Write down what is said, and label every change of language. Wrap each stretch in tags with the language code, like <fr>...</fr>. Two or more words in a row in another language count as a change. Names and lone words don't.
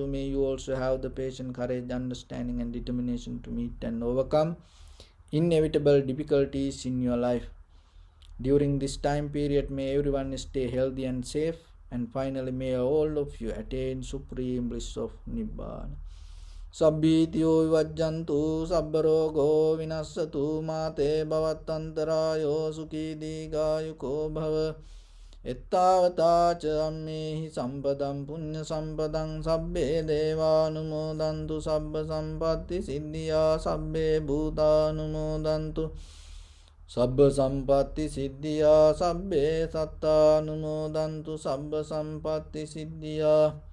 <en>May you also have the patience, courage, understanding and determination to meet and overcome inevitable difficulties in your life. During this time period, may everyone stay healthy and safe. And finally, may all of you attain supreme bliss of Nibbana.</en> <pi>Sabbhitiyo vivajjantu sabbarogo vinassatu mate bhavatantarayo sukhi digayuko bhava. Ettavata ca ammehi sampadam punya sampadam sabbe devanumodantu sabba sampatti siddhya sabbe bhutanumodantu sabba sampatti siddhya sabbe sattanumodantu sabba sampatti siddhya.</pi>